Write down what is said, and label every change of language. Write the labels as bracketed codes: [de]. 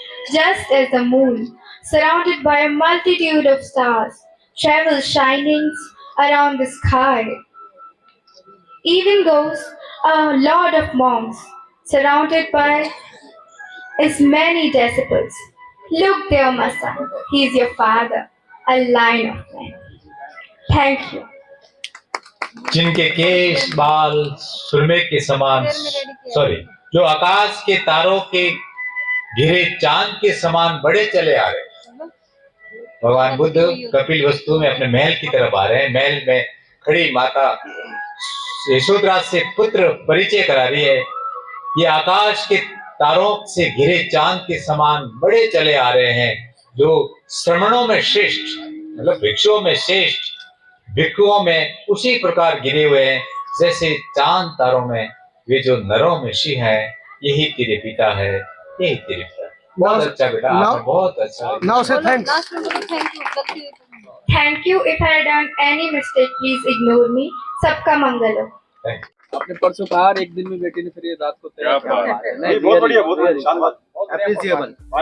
[en] Just as the moon, surrounded by a multitude of stars, travels shining around the sky, even goes a lord of monks, surrounded by his many disciples. Look there, my son, he is your father, a line of men. Thank you. [hi] जिनके केश बाल सुरमे के समान जो आकाश के तारों के घिरे चांद के समान बड़े चले आ रहे हैं। भगवान बुद्ध कपिल वस्तु में अपने महल की तरफ आ रहे हैं। महल में खड़ी माता यशोधरा से पुत्र परिचय करा रही है। ये आकाश के तारों से घिरे चांद के समान बड़े चले आ रहे हैं, जो श्रमणों में श्रेष्ठ, मतलब भिक्षुओं में श्रेष्ठ, भिक्षुओं में उसी प्रकार गिरे हुए हैं जैसे चांद तारों में। वे जो नरों में सिंह है, यही तेरे पिता है, यही तेरे पिता। बहुत अच्छा बेटा, आपने बहुत अच्छा। [en] Now say thanks. Thank you. If I had done any mistake, please ignore me. [hi] सबका मंगल हो। आपने परसों कहा एक दिन में बेटी ने फिर ये रात को तेरा बहुत बढ़िया, बहुत शानदार, अप्रिशिएबल।